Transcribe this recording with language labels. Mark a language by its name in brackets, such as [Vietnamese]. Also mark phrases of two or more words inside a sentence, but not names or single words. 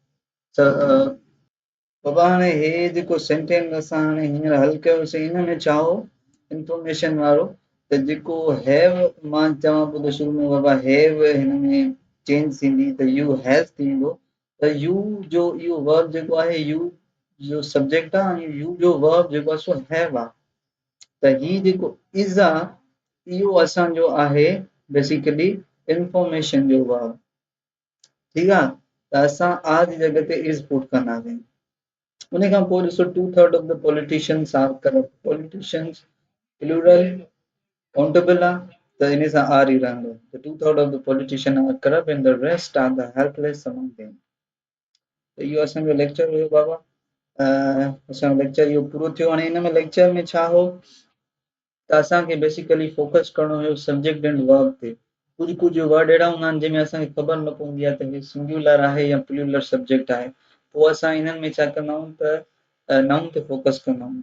[Sindhi] बाबा हाणे हे जेको सेंटेंस असां हाणे हींअर हल कयोसीं, हिन में छा हो इंफॉर्मेशन वारो, त जेको हैव मां चवां पियो त शुरू में बाबा हैव हिन में चेंज थींदी त [English] you has [Sindhi] थी वेंदो, त यू जो इहो वर्ब जेको आहे यू जो सब्जेक्ट आहे ऐं यू जो वर्ब जेको आहे सो हैव आहे, त ही जेको इज़ आहे इहो असांजो आहे [English] basically information [Sindhi] जो वर्ब। ठीकु आहे, त असां आ जी जॻह ते इज़ पुट कंदासीं। उन खां पोइ ॾिसो [English] 2/3 of the politicians are corrupt। politicians plural countable [Sindhi] आहे त इन सां आर ई रहंदो, त [English] 2/3 of the politicians are corrupt and the rest are the helpless among them। [Sindhi] त इहो असांजो लेक्चर हुयो बाबा, असांजो लेक्चर इहो पूरो थियो। हाणे हिन में लेक्चर में छा हो त असांखे बेसिकली फोकस करणो हुयो [English] subject and verb [Sindhi] ते। कुझु वर्ड अहिड़ा हूंदा आहिनि जंहिंमें असांखे ख़बर न पवंदी आहे त हे सिंगुलर आहे या प्लूरल सब्जेक्ट आहे, पोइ असां इन्हनि में छा कंदा आहियूं त नाउन ते फोकस कंदा आहियूं।